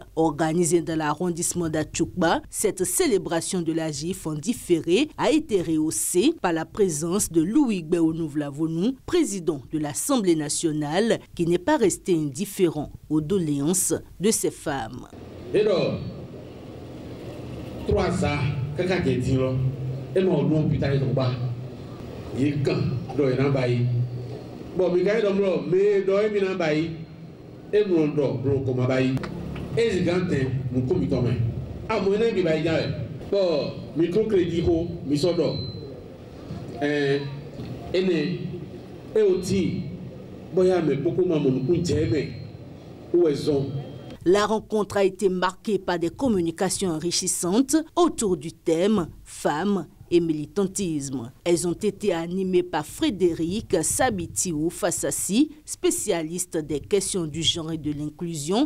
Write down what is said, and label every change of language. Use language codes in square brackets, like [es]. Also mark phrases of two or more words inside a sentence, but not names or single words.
[fr] Organisée dans l'arrondissement d'Atchoukba, cette célébration de la GIF en différé a été rehaussée par la présence de Louis Gbéonouv-Lavonou, président de l'Assemblée nationale, qui n'est pas resté indifférent aux doléances de ces femmes. [fon] Kaka ke di lo e mo lu hôpital to ba yi kan do e na ba yi bo mi ga do mo me do e mi na ba yi e mo do bro ko ma ba yi e zigante mu ko mi to me a mo na bi ba yi ja bo microcredit ho mi so do ene e oti boya me poko ma mo ku je me ou ezon. [fr] La rencontre a été marquée par des communications enrichissantes autour du thème « Femmes et militantisme ». Elles ont été animées par Frédéric Sabitiou Fassassi, spécialiste des questions du genre et de l'inclusion.